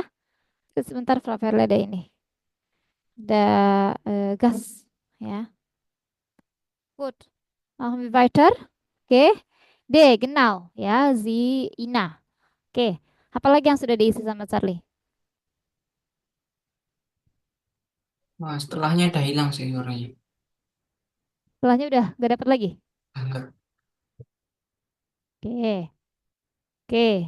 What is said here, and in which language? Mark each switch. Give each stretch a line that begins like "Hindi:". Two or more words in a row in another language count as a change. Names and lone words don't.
Indonesian: Sebentar Frau Verleda ini. Ada gas ya.
German: Gut. Machen wir weiter. Oke. D, genau ya, Sie, Ina. Oke.
Indonesian: Apalagi yang sudah diisi sama Charlie? Wah, setelahnya udah hilang sih suaranya. Setelahnya udah gak dapat lagi? Enggak. Oke. Oke.